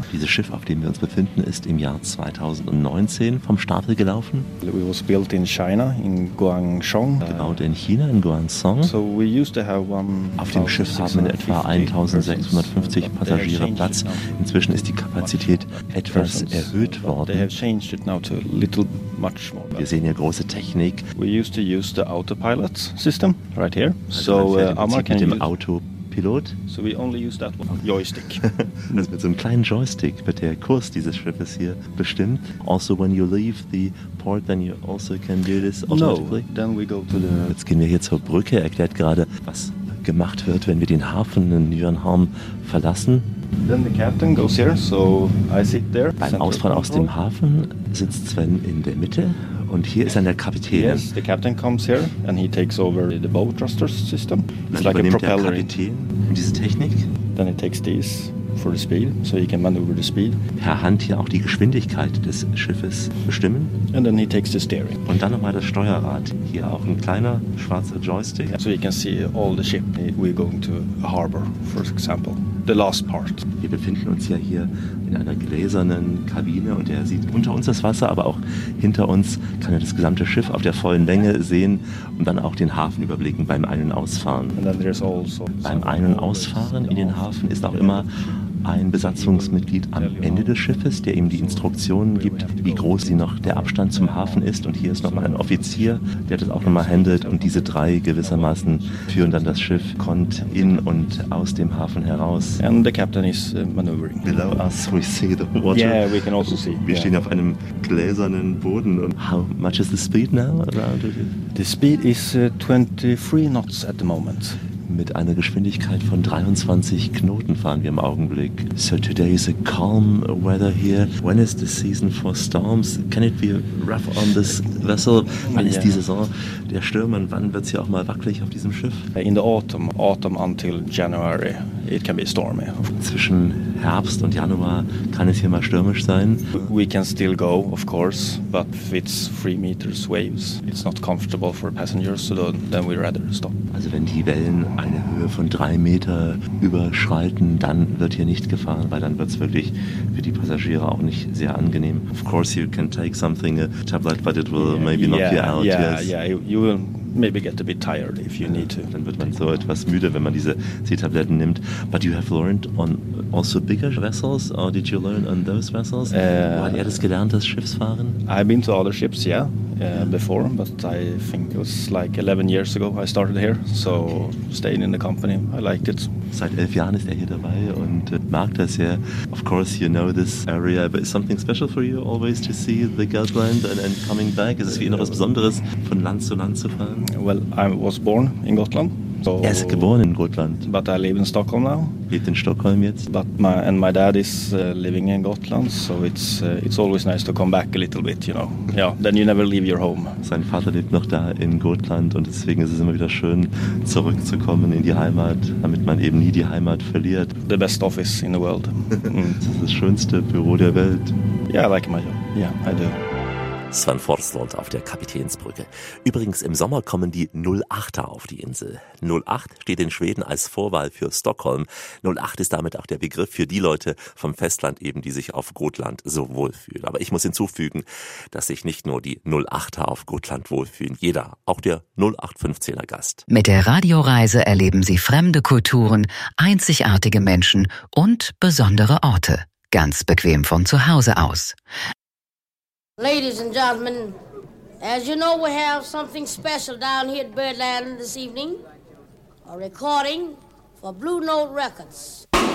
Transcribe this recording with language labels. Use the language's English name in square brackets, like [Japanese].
[German] Dieses Schiff, auf dem wir uns befinden, ist im Jahr 2019 vom Stapel gelaufen. [English] It was built in China, in Guangzhou. [German] Gebaut in China, in Guangzhou. [English] So we used to have 1,650 [German] auf dem Schiff haben wir etwa 1650 Passagiere Platz. Inzwischen ist die Kapazität etwas erhöht worden. [English] They have changed it now to little, much more. [German] Wir sehen hier große Technik. [English] We used to use the autopilot system right here. So Amar can use Autopilot. So we only use that one. Joystick. [German] Das mit so einem kleinen Joystick wird der Kurs dieses Schiffes hier bestimmt. [English] Also when you leave the port, then you also can do this automatically. No, then we go to the. [German] Jetzt gehen wir hier zur Brücke. Erklärt gerade, was gemacht wird, wenn wir den Hafen in Nyenham verlassen. [English] Then the captain goes here, so I sit there. [German] Beim Ausfahren aus dem Hafen sitzt Sven in der Mitte. Und hier ist dann der Kapitän. [English] Yes, the captain comes here and he takes over the bow thruster system. It's like a propeller. [German] Der Kapitän diese Technik. [English] Then he takes this for the speed, so he can maneuver the speed. [German] Per Hand hier auch die Geschwindigkeit des Schiffes bestimmen. [English] And then he takes the steering. [German] Und dann nochmal das Steuerrad. Hier auch ein kleiner schwarzer Joystick. [English] So you can see all the ship. We're going to a harbor, for example. The last part. [German] Wir befinden uns ja hier in einer gläsernen Kabine und er sieht unter uns das Wasser, aber auch hinter uns kann er das gesamte Schiff auf der vollen Länge sehen und dann auch den Hafen überblicken beim Ein- und Ausfahren. [English] And then there's also [German] beim Ein- und Ausfahren in den Hafen ist auch immer ein Besatzungsmitglied am Ende des Schiffes, der ihm die Instruktionen gibt, wie groß sie noch der Abstand zum Hafen ist. Und hier ist nochmal ein Offizier, der das auch nochmal handelt. Und diese drei gewissermaßen führen dann das Schiff kont in und aus dem Hafen heraus. [English] And the captain is maneuvering. Below us we see the water. Yeah, we can also see. [German] Wir stehen auf einem gläsernen Boden. [English] Und how much is the speed now around it? The speed is 23 knots at the moment. [German] Mit einer Geschwindigkeit von 23 Knoten fahren wir im Augenblick. [English] So today is a calm weather here. When is the season for storms? Can it be rough on this vessel? [German] Wann ist die Saison der Stürme? Wann wird es hier auch mal wackelig auf diesem Schiff? [English] In the autumn until January, it can be stormy. [German] Zwischen Herbst und Januar kann es hier mal stürmisch sein. [English] We can still go, of course, but if it's 3 meters waves, it's not comfortable for passengers, so then we rather stop. [German] Also wenn die Wellen eine Höhe von 3 Meter überschreiten, dann wird hier nicht gefahren, weil dann wird es wirklich für die Passagiere auch nicht sehr angenehm. [English] Of course you can take something, a tablet, but it will maybe knock you out. Yeah, yes. Yeah, you will maybe get a bit tired if you need to. [German] Dann wird man so etwas müde, wenn man diese C-Tabletten nimmt. [English] But you have learned on also bigger vessels, or did you learn on those vessels? [German] Hat er das gelernt, das Schiffsfahren? [English] I've been to other ships, yeah. Before, but I think it was like 11 years ago I started here, so staying in the company, I liked it. [German] Seit 11 Jahren ist er hier dabei und mag das sehr. [English] Of course you know this area, but is something special for you always to see the Gelderland and coming back? [German] Ist es für ihn noch was Besonderes, von Land zu fahren? [English] Well, I was born in Gotland. [German] Er ist geboren in Gotland. [English] But I live in Stockholm now. [German] Lebt in Stockholm jetzt. [English] But my dad is living in Gotland, so it's always nice to come back a little bit, you know. Yeah, then you never leave your home. [German] Sein Vater lebt noch da in Gotland und deswegen ist es immer wieder schön, zurückzukommen in die Heimat, damit man eben nie die Heimat verliert. [English] The best office in the world. [German] Das ist das schönste Büro der Welt. [English] Yeah, I like my job. Yeah, I do. [German] Sven Forslund auf der Kapitänsbrücke. Übrigens, im Sommer kommen die 08er auf die Insel. 08 steht in Schweden als Vorwahl für Stockholm. 08 ist damit auch der Begriff für die Leute vom Festland eben, die sich auf Gotland so wohlfühlen. Aber ich muss hinzufügen, dass sich nicht nur die 08er auf Gotland wohlfühlen. Jeder, auch der 0815er Gast. Mit der Radioreise erleben Sie fremde Kulturen, einzigartige Menschen und besondere Orte. Ganz bequem von zu Hause aus. [English] Ladies and gentlemen, as you know, we have something special down here at Birdland this evening, a recording for Blue Note Records.